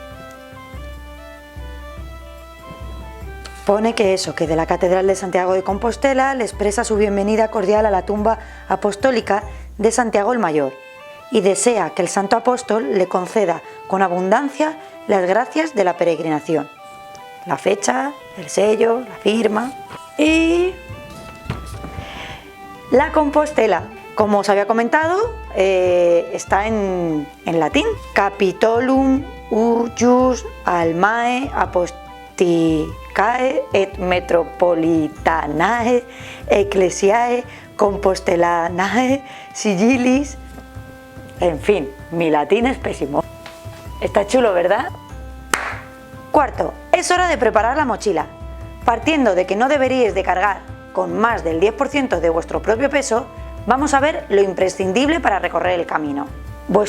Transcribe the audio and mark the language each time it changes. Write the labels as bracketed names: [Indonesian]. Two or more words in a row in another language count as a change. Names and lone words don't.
[Spanish] Pone que eso, que de la Catedral de Santiago de Compostela le expresa su bienvenida cordial a la tumba apostólica de Santiago el Mayor y desea que el santo apóstol le conceda con abundancia las gracias de la peregrinación. La fecha, el sello, la firma y la Compostela. Como os había comentado, está en latín. [Latin] Capitolum uius almae aposticae et metropolitanae ecclesiae compostelanae sigillis. [Spanish] En fin, mi latín es pésimo. Está chulo, ¿verdad? Cuarto, es hora de preparar la mochila. Partiendo de que no deberíais de cargar con más del 10% de vuestro propio peso, vamos a ver lo imprescindible para recorrer el camino.